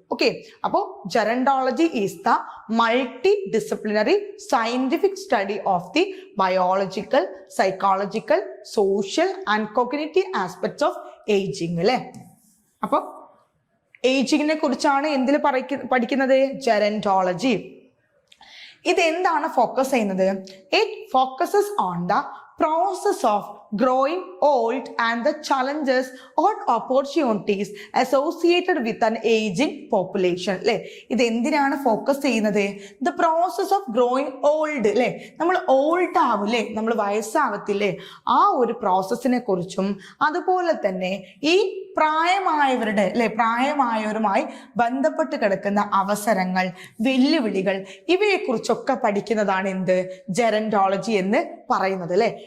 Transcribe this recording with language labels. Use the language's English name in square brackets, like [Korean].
[English] Okay, അപ്പോൾ gerontology is the multi disciplinary scientific study of the biological, psychological, social and cognitive aspects of ageing അല്ലെ. [Malayalam] അപ്പോൾ ഏജിങ്ങിനെ കുറിച്ചാണ് എന്തിൽ പഠിക്കുന്നത്, ജെറന്റോളജി. ഇത് എന്താണ് ഫോക്കസ് ചെയ്യുന്നത്? [English] It focuses on the process of growing old and the challenges or opportunities associated with an aging population അല്ലെ. [Malayalam] ഇത് എന്തിനാണ് ഫോക്കസ് ചെയ്യുന്നത്? [English] the process of growing old [Malayalam] അല്ലെ, നമ്മൾ ഓൾഡ് ആവില്ലേ, നമ്മൾ വയസ്സാവത്തില്ലേ, ആ ഒരു പ്രോസസ്സിനെ കുറിച്ചും അതുപോലെ തന്നെ ഈ പ്രായമായവരുടെ പ്രായമായവരുമായി ബന്ധപ്പെട്ട് കിടക്കുന്ന അവസരങ്ങൾ, വെല്ലുവിളികൾ, ഇവയെക്കുറിച്ചൊക്കെ പഠിക്കുന്നതാണ് എന്ത് ജെറന്റോളജി എന്ന് പറയുന്നത് അല്ലെ.